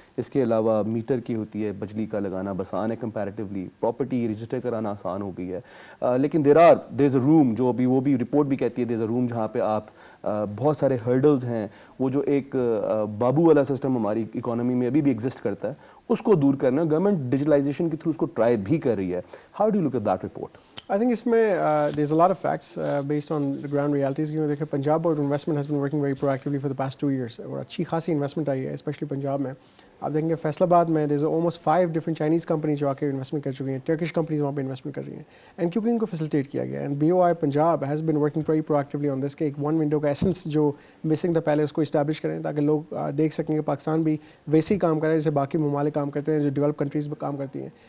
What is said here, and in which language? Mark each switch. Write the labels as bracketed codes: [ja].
[ur] اس کے علاوہ میٹر کی ہوتی ہے, بجلی کا لگانا آسان ہے کمپیریٹیولی, پراپرٹی رجسٹر کرانا آسان ہو گئی ہے, لیکن [en] there is a room, [ur] جو ابھی وہ بھی رپورٹ بھی کہتی ہے دیر از اے روم جہاں پہ آپ بہت سارے ہرڈلز ہیں, وہ جو ایک بابو والا سسٹم ہماری اکانومی میں ابھی بھی ایگزسٹ کرتا ہے, اس کو دور کرنا گورنمنٹ ڈیجیٹلائزیشن کے تھرو اس کو ٹرائی بھی کر رہی ہے. [en] How do you look at that report? I think اس میں there is a lot of facts based on the ground realities. [ur] کہ دیکھیں Punjab board investment [en] has been working very proactively for the past 2 years, [ur] اور اچھی خاصی investment آئی ہے especially Punjab میں. آپ دیکھیں گے فیصل آباد میں [en] there is almost 5 different Chinese companies [ur] جو آ کے انویسٹمنٹ کر چکی ہیں, ٹرکش کمپنیز وہاں پہ انویسٹمنٹ کر رہی ہیں, اینڈ کیونکہ ان کو فیسلٹیٹ کیا گیا. And BOI Punjab [en] has been working very proactively on this [ur] کہ ایک ون ونڈو کا ایسنس جو مسنگ تھا پہلے اس کو اسٹیبلش کریں, تاکہ لوگ دیکھ سکیں کہ پاکستان بھی ویسے ہی کام کر رہا ہے جیسے باقی ممالک کام کرتے ہیں جو ڈیولپ کنٹریز میں کام کرتی ہیں.